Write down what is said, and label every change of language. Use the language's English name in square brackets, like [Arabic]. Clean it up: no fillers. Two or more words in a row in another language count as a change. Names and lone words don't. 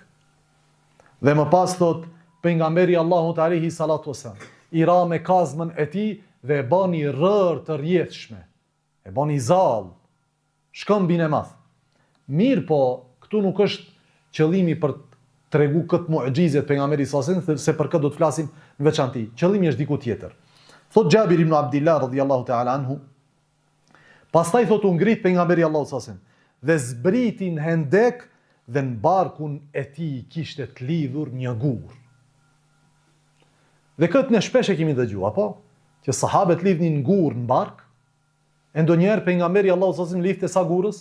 [Albanian] Dhe më pas thot pejgamberi Allahut [Arabic] عليه الصلاة والسلام, [Albanian] i ra me kazmën e tij dhe e bani rër të rrjedhshme. E bani zall, shkëmbin e madh. Mirë po, këtu nuk është qëllimi për të tregu këtë mu'xhizet pejgamberit [Arabic] صلى الله عليه وسلم, [Albanian] se për këtë do të flasim në veçantë. Qëllimi është diku tjetër. Thot Jabir ibn Abdullah [Arabic] رضي الله تعالى عنه, [Albanian] pastaj thot u ngrit pejgamberi Allahu [Arabic] صلى الله عليه وسلم [Albanian] dhe zbriti në Hendek dhe në barkun e tij kishte të lidhur një gur. Dhe këtë ne shpesh e kemi dëgjuar, apo? Që sahabët lidhnin gur në bark, e ndonjëherë pejgamberi Allahu [Arabic] صلى الله عليه وسلم [Albanian] lidhte sa gurës?